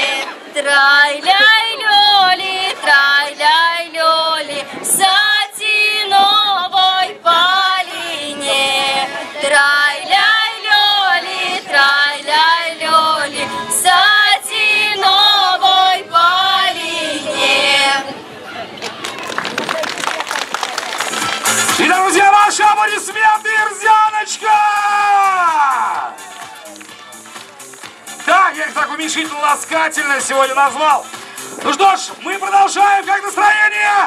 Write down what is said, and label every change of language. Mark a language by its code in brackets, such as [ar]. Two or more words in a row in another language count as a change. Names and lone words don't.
[ru] трай-ляй, лёли, трай-ляй, лёли, сатиновой полине, трай-ляй, лёли, трай-ляй, лёли, сатиновой полине. Итак, друзья, ваши аплодисменты, Рзяночка! Да, я их так уменьшительно-ласкательно сегодня назвал. Ну что ж, мы продолжаем. Как настроение?